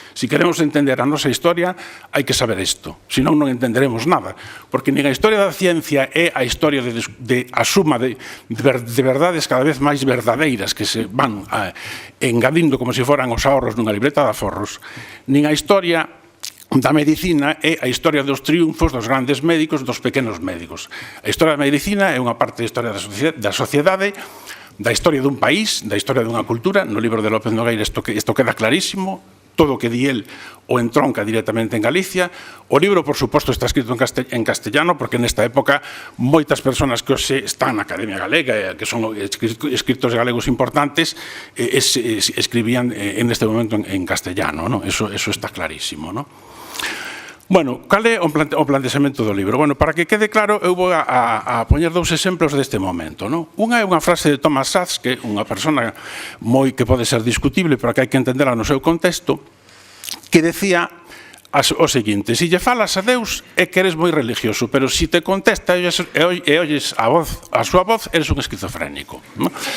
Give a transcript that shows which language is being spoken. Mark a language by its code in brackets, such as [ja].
[gl] Si queremos entender a nosa historia, hai que saber isto, senón non entenderemos nada, porque nin a historia da ciencia é a historia a suma de verdades cada vez máis verdadeiras que se van engadindo como se foran os ahorros nunha libreta de aforros, nin a historia da medicina é a historia dos triunfos dos grandes médicos, dos pequenos médicos. A historia da medicina é unha parte da historia da sociedade, da historia dun país, da historia dunha cultura. No libro de López Nogueira isto queda clarísimo, todo o que di el o entronca directamente en Galicia. O libro, por suposto, está escrito en castellano, porque nesta época moitas persoas que hoxe están na Academia Galega, que son escritores galegos importantes, escribían en este momento en castellano, ¿no? [es] Eso está clarísimo, ¿no? [gl] Bueno, cal é o plantexamento do libro? Bueno, para que quede claro, eu vou a poñer dous exemplos deste momento, non? Unha é unha frase de Thomas Szasz, que é unha persona que pode ser discutible, pero que hai que entenderla no seu contexto, que decía o seguinte: si lle falas a Deus é que eres moi religioso, pero si te contesta e oyes a súa voz, eres un esquizofrénico, non?